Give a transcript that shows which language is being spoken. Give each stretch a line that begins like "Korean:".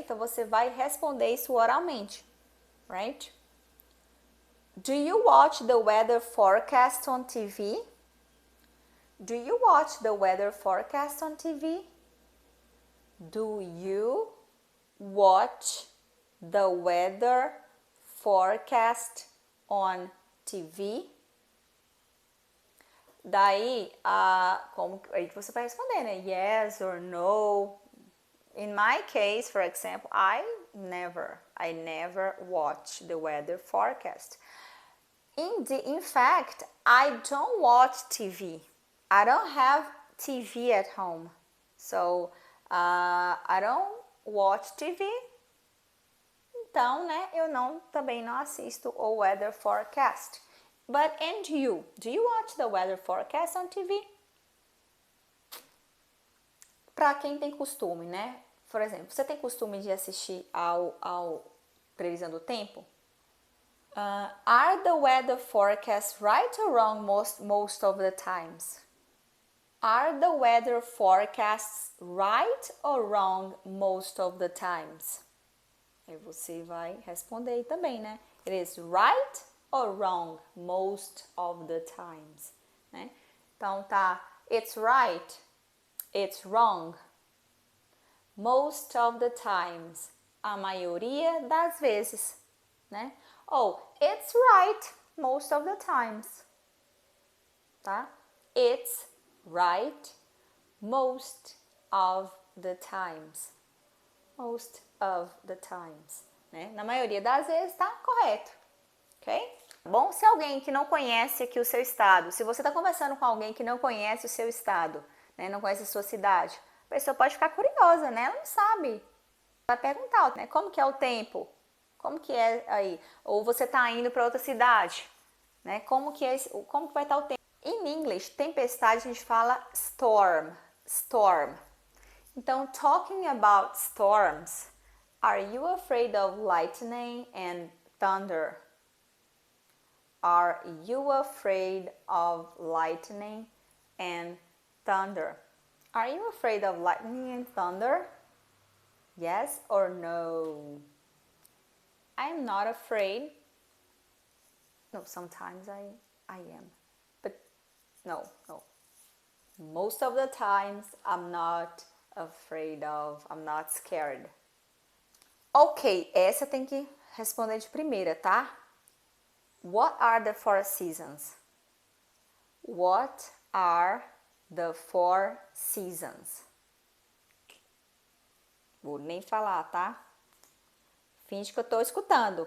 Portuguese: Então, você vai responder isso oralmente.
English: Right? Do you watch the weather forecast on TV? Do you watch the weather forecast on TV? Do you watch the weather forecast on TV?
Portuguese: Daí, como aí que você vai responder, né?
English: Yes or no. In my case, for example, I never watch the weather forecast. In fact, I don't watch TV. I don't have TV at home. So, I don't watch TV.
Portuguese: Então, né, eu também não assisto o weather forecast.
English: But and you? Do you watch the weather forecast on TV?
Portuguese: Para quem tem costume, né? Por exemplo, você tem costume de assistir ao previsão do tempo?
English: Are the weather forecasts right or wrong most of the times? Are the weather forecasts right or wrong most of the times?
Portuguese: Aí você vai responder aí também, né?
English: It is right or wrong most of the times, né? Então tá, it's right, it's wrong, most of the times,
Portuguese: a maioria das vezes,
English: né? Ou it's right most of the times, tá? It's right most of the times, most of the times, né?
Portuguese: Na maioria das vezes tá correto, ok? Bom, se alguém que não conhece aqui o seu estado, se você está conversando com alguém que não conhece o seu estado, né, não conhece a sua cidade, a pessoa pode ficar curiosa, né? Ela não sabe. Vai perguntar, né? Como que é o tempo? Como que é aí? Ou você está indo para outra cidade, né? Como que vai estar o tempo? Em inglês, tempestade a gente fala storm, storm.
English: Então, talking about storms, are you afraid of lightning and thunder? Are you afraid of lightning and thunder? Are you afraid of lightning and thunder? Yes or no? I'm not afraid. No, sometimes I am. But no. Most of the times I'm not afraid of, I'm not scared.
Portuguese: Ok, essa tem que responder de primeira, tá?
English: What are the 4 seasons? What are the 4 seasons?
Portuguese: Vou nem falar, tá? Finge que eu tô escutando.